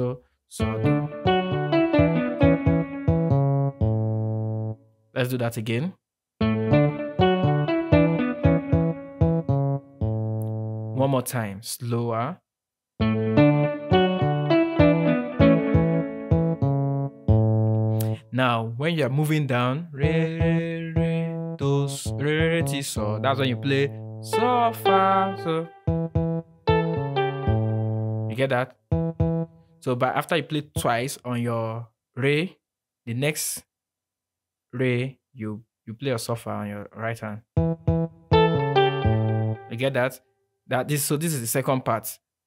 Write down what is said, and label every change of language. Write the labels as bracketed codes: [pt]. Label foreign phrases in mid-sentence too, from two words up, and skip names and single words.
[en] So do. Let's do that again. One more time, slower. Now, when you're moving down, re, re, re, do, re, re, ti, so, that's when you play so, fa, so. You get that? So, but after you play twice on your re, the next re you play a suffer on your right hand. You get that? This is the second part.